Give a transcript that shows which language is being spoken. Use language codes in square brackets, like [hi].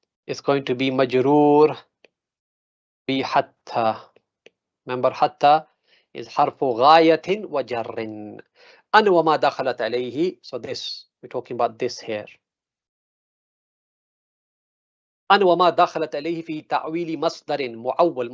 [en] It's going to be [ar] مجرور بحتى. Remember حتى is حرف غاية وجر. أن وما دخلت عليه. [en] So this, we're talking about this here. [ar] أن وما دخلت عليه في تأويل مصدر معول.